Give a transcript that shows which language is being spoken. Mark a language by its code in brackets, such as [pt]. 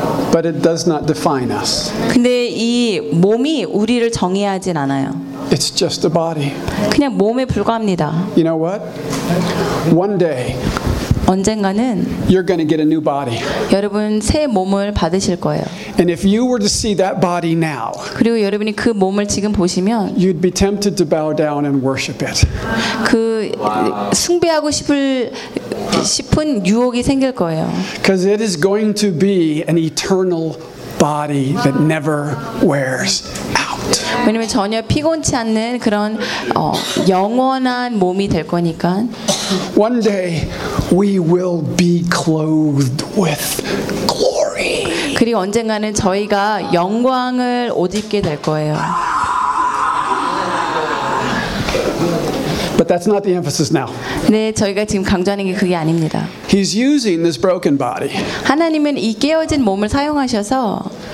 [en] But it does not define us. [ko] 근데 이 몸이 우리를 정의하진 않아요. [en] It's just a body. [ko] 그냥 몸에 불과합니다. [en] You know what? One day. [ko] 언젠가는 [en] you're going to get a new body. [ko] 여러분 새 몸을 받으실 거예요. [en] And if you were to see that body now. [ko] 그리고 여러분이 그 몸을 지금 보시면 [en] you'd be tempted to bow down and worship it. [ko] 그 숭배하고 싶은 유혹이 생길 거예요. [en] Because it is going to be an eternal body that never wears out. [ko] 왜냐면 전혀 피곤치 않는 그런 영원한 몸이 될 거니까. [en] One day we will be clothed with glory. [ko] 그리고 언젠가는 저희가 영광을 옷 입게 될 거예요. [en] But that's not the emphasis now. [ko] 네, 저희가 지금 강조하는 게 그게 아닙니다. [en] He's using this broken body. [ko] 하나님은 이 깨어진 몸을 사용하셔서